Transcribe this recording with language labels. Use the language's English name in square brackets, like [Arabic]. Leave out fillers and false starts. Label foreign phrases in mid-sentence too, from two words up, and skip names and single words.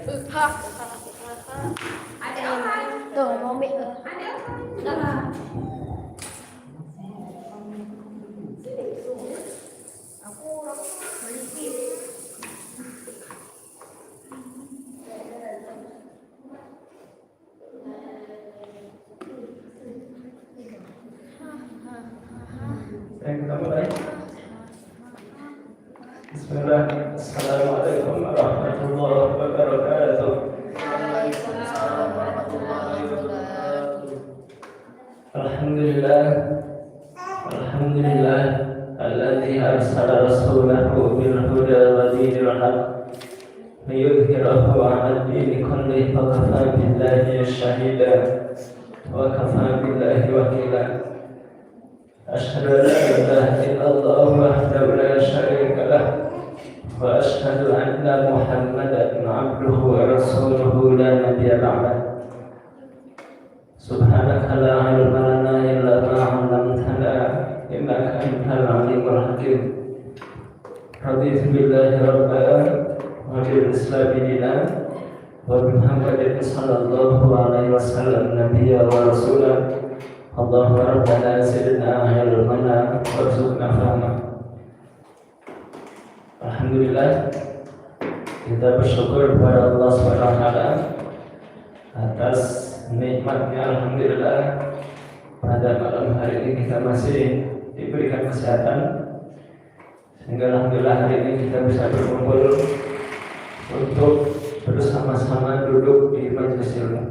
[Indonesian] Ada orang. Tuh mobil. Ada orang. Aku beli. Bismillah. [Arabic] السلام عليكم ورحمة الله وبركاته. وعليكم السلام ورحمة الله وبركاته. الحمد لله الحمد لله. الذي أرسل رسوله بالهدى ودين الحق ليظهره على الدين كله فكفى بالله شهيدا وكفى بالله وكيلا. أشهد أن لا إله إلا الله وحده لا شريك له وأشهد أن محمدا عبده ورسوله لا نبي بعده. سبحانك لا علم لنا إلا ما علمتنا إنك أنت العليم الحكيم. رضيت بالله ربا وبالإسلام دينا وبمحمد صلى الله عليه وسلم نبيا ورسولا. اللهم ربنا زدنا علما وارزقنا فهما. [Indonesian] Alhamdulillah, kita bersyukur kepada Allah [Arabic] سبحانه وتعالى [Indonesian] atas nikmatnya. Alhamdulillah, pada malam hari ini kita masih diberikan kesehatan, sehingga alhamdulillah hari ini kita bisa berkumpul untuk bersama-sama duduk di majelis ilmu.